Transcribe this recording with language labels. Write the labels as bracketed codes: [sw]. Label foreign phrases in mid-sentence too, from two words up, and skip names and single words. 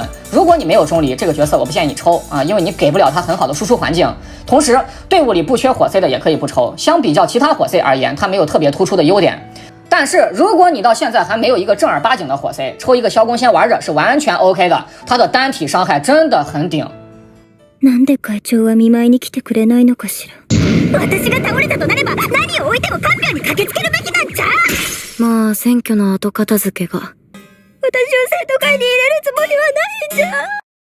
[zh] 如果你没有钟离，这个角色我不建议你抽啊，因为你给不了他很好的输出环境。同时，队伍里不缺火 C 的也可以不抽，相比较其他火 C 而言，它没有特别突出的优点。但是如果你到现在还没有一个正儿八经的火 C， 抽一个萧公先玩着是完全 OK 的，他的单体伤害真的很顶。 [ja] なんで会長は見舞いに来てくれないのかしら。私が倒れたとなれば何を置いても看病に駆けつけるべきなんじゃ。まあ選挙の後片付けが。私を生徒会に入れるつもりはないんじゃ。